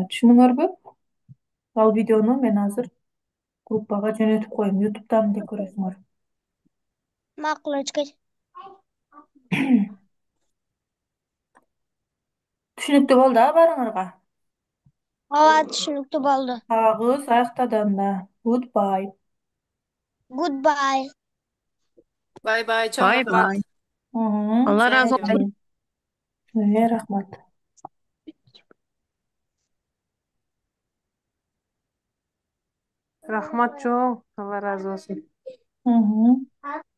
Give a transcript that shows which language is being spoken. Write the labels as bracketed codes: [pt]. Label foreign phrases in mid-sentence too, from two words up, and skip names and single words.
[ky] Түшүндүңөрбү? Ал видеону мен азыр группага жөнөтүп коем, YouTube'дан да көрөсүңөр. Макул өчкөч. Түшүнүктүү болду а баарыңарга? Ооба, түшүнүктүү болду. Сабагыбыз аяктады анда. [en] Goodbye. Goodbye. [tr] Bay bay. Çok Bay rahmat. bay. Мгм. Allah razı olsun. [ky] Рахмат. Рахмат чоң. Алла разы болсын. Мгм.